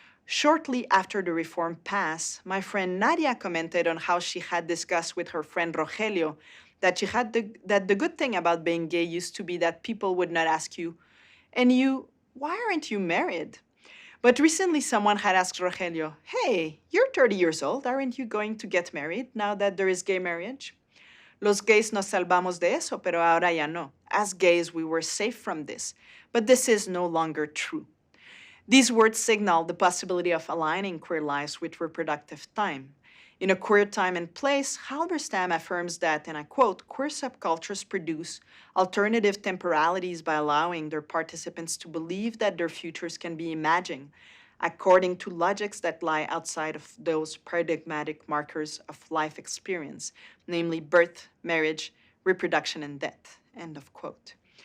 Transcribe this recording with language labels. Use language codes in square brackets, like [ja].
[en] Shortly after the reform passed, my friend Nadia commented on how she had discussed with her friend Rogelio that that the good thing about being gay used to be that people would not ask you, "And you, why aren't you married?" But recently someone had asked Rogelio, "Hey, you're 30 years old, aren't you going to get married now that there is gay marriage?" [es] Los gays nos salvamos de eso, pero ahora ya no. [en] As gays, we were safe from this. But this is no longer true. These words signal the possibility of aligning queer lives with reproductive time. In A Queer Time and Place, Halberstam affirms that, and I quote, queer subcultures produce alternative temporalities by allowing their participants to believe that their futures can be imagined according to logics that lie outside of those paradigmatic markers of life experience, namely birth, marriage, reproduction, and death, end of quote.